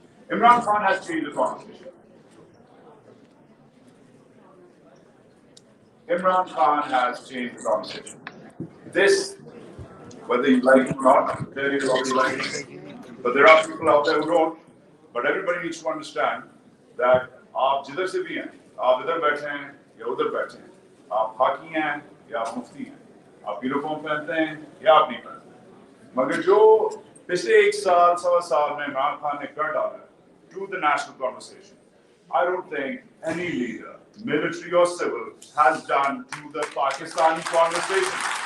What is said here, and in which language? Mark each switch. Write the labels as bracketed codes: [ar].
[en] Imran Khan has changed the conversation. Imran Khan has changed the conversation. This, whether you like it or not, clearly you already like it. But there are people out there who don't. But everybody needs to understand that [hi] आप जिधर से भी हैं, आप इधर बैठे हैं या उधर बैठे हैं, आप खाकी हैं या आप मुफ्ती हैं, आप यूनिफॉर्म पहनते हैं या आप नहीं पहनते। मगर जो पिछले एक साल सवा साल में इमरान खान ने कर डाला [en] to the national conversation, I don't think any leader, military or civil, has done to the Pakistani conversation.